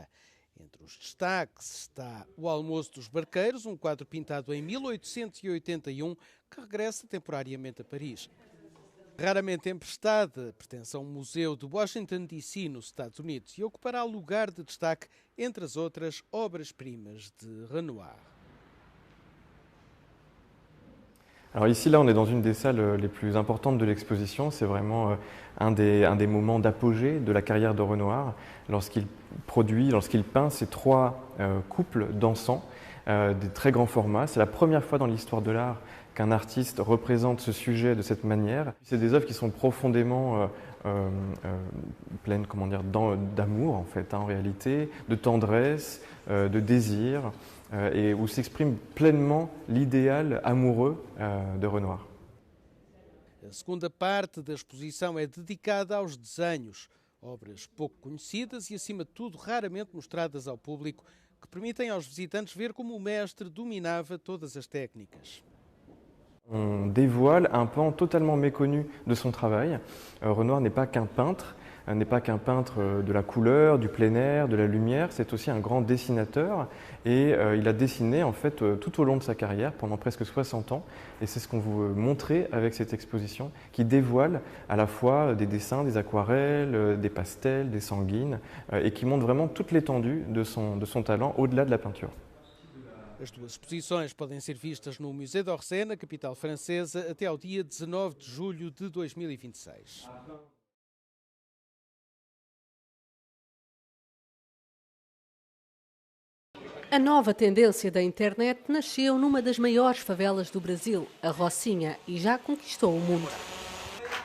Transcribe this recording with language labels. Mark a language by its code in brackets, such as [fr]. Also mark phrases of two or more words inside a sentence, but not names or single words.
[pt] Entre os destaques está O Almoço dos Barqueiros, um quadro pintado em 1881 que regressa temporariamente a Paris. Raramente emprestada, pertence a um museu de Washington, D.C., nos Estados Unidos, e ocupará lugar de destaque entre as outras obras-primas de Renoir. [fr] Alors ici, là, on est dans une des salles les plus importantes de l'exposition. C'est vraiment un des moments d'apogée de la carrière de Renoir, lorsqu'il peint ces 3 couples dansants, des très grands formats. C'est la première fois dans l'histoire de l'art qu'un artiste représente ce sujet de cette manière. C'est des œuvres qui sont profondément pleines, d'amour en fait, en réalité, de tendresse, de désir, et où s'exprime pleinement l'idéal amoureux de Renoir. [pt] A segunda parte da exposição é dedicada aos desenhos, obras pouco conhecidas e, acima de tudo, raramente mostradas ao público, que permitem aos visitantes ver como o mestre dominava todas as técnicas. [fr] On dévoile un pan totalement méconnu de son travail. Renoir n'est pas qu'un peintre de la couleur, du plein air, de la lumière, c'est aussi un grand dessinateur et il a dessiné en fait tout au long de sa carrière pendant presque 60 ans et c'est ce qu'on veut montrer avec cette exposition qui dévoile à la fois des dessins, des aquarelles, des pastels, des sanguines et qui montre vraiment toute l'étendue de son talent au-delà de la peinture. [pt] As 2 exposições podem ser vistas no Musée d'Orsay, na capital francesa, até ao dia 19 de julho de 2026. A nova tendência da internet nasceu numa das maiores favelas do Brasil, a Rocinha, e já conquistou o mundo.